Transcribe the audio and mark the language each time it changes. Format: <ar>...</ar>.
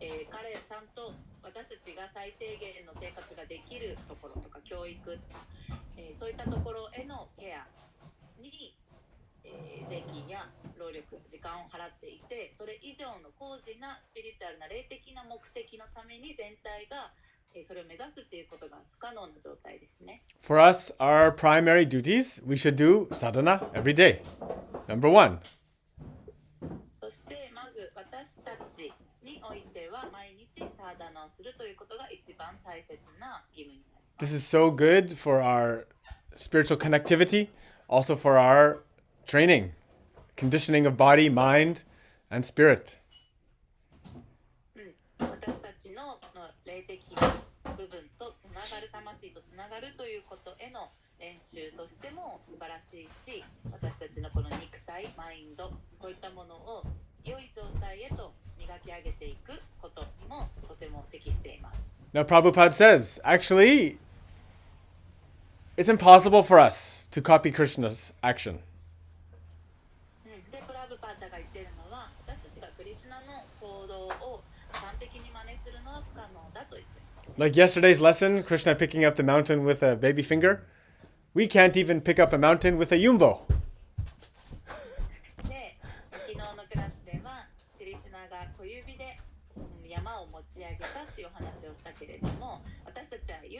<ja>彼ちゃんと私たちが最低限の生活ができるところとか教育とか、そういったところへのケアに、税金や労力、時間を払っていて、それ以上の高次なスピリチュアルな霊的な目的のために全体がそれを目指すっていうことが不可能な状態ですね。</ja> <en>For us, our primary duties, we should do sadhana every day. Number one.</en> <ja>そしてまず私たちにおいては毎日サーダナをするということが一番大切な義務になります。</ja> <en>This is so good for our spiritual connectivity, also for our training, conditioning of body, mind, and spirit.</en> <ja>私たちの霊的な部分とつながる、魂とつながるということへの練習としても素晴らしいし、私たちのこの肉体、マインド、こういったものを良い状態へと磨き上げていくことにもとても適しています。</ja> <en>Now, Prabhupada says, actually, it's impossible for us to copy Krishna's action.</en> <ja>で、プラブパータが言っているのは、私たちがクリシュナの行動を完璧に真似するのは不可能だと言っています。</ja> <en>Like yesterday's lesson, Krishna picking up the mountain with a baby finger. We can't even pick up a mountain with a yumbo.</en> <ja>で、昨日のクラスでは、クリシュナが小指で山を持ち上げたっていう話をしたけれども、私たちは</ja>